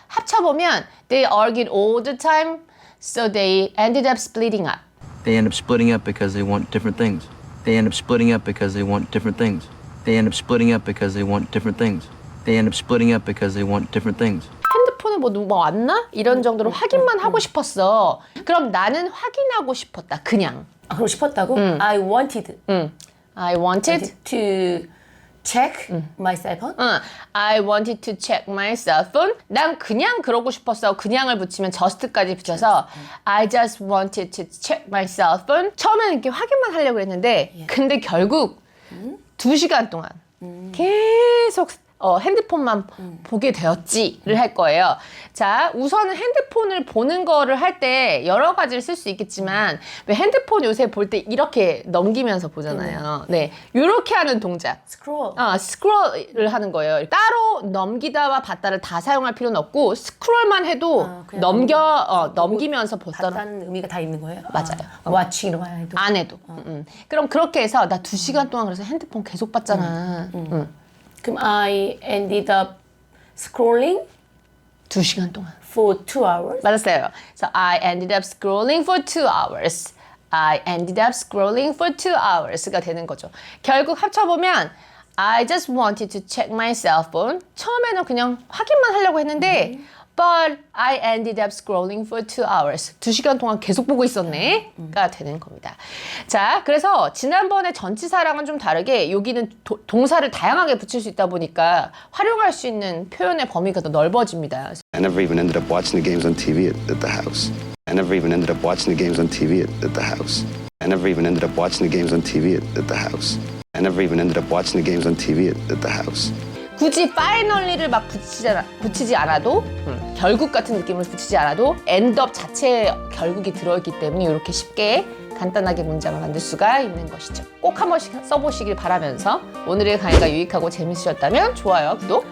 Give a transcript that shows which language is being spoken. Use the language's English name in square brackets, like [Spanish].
[Korean] 합쳐보면 [English] they argued all the time. So they ended up splitting up. They end up splitting up because they want different things. They end up splitting up because they want different things. They end up splitting up because they want different things. They end up splitting up because they want different things. [Korean] 핸드폰에 뭐 왔나? 이런 정도로 확인만 하고 싶었어. 그럼 나는 확인하고 싶었다. 그냥. 그러고 싶었다고? [English] I wanted I wanted to check my cell phone. I wanted to check my cell phone. [Korean] 난 그냥 그러고 싶었어. 그냥을 붙이면 just까지 붙여서 [English] I just wanted to check my cell phone. [Korean] 처음에는 이렇게 확인만 하려고 했는데 근데 결국 2시간 동안 계속 핸드폰만 보게 되었지를 할 거예요. 자, 우선은 핸드폰을 보는 거를 할 때 여러 가지를 쓸 수 있겠지만 왜 핸드폰 요새 볼 때 이렇게 넘기면서 보잖아요. 네, 이렇게 하는 동작. [English] Scroll. [Korean] 스크롤을 하는 거예요. 따로 넘기다와 봤다를 다 사용할 필요는 없고 스크롤만 해도 그냥 넘기면서 보다 봤다는 의미가 다 있는 거예요? 맞아요. watching으로 해도. 안 해도. 그럼 그렇게 해서 나 2시간 동안 그래서 핸드폰 계속 봤잖아. 그럼 [English] I ended up scrolling [Korean] 2시간 동안. [English] for 2 hours. [Korean] 맞았어요. [English] So I ended up scrolling for 2 hours. I ended up scrolling for 2 hours가 [Korean] 되는 거죠. [English] 결국 합쳐보면 I just wanted to check my cell phone. [Korean] 처음에는 그냥 확인만 하려고 했는데 [English] But I ended up scrolling for 2 hours. [Korean] 2시간 동안 계속 보고 있었네.가 되는 겁니다. 자, 그래서 지난번에 전치사랑은 좀 다르게 여기는 동사를 다양하게 붙일 수 있다 보니까 활용할 수 있는 표현의 범위가 더 넓어집니다. [English] I never even ended up watching the games on TV at the house. I never even ended up watching the games on TV at the house. I never even ended up watching the games on TV at the house. I never even ended up watching the games on TV at the house. [Korean] 굳이 finally를 막 붙이지 않아도 결국 같은 느낌을 붙이지 않아도 end up 자체에 결국이 들어있기 때문에 이렇게 쉽게 간단하게 문장을 만들 수가 있는 것이죠. 꼭 한 번씩 써보시길 바라면서 오늘의 강의가 유익하고 재밌으셨다면 좋아요, 구독.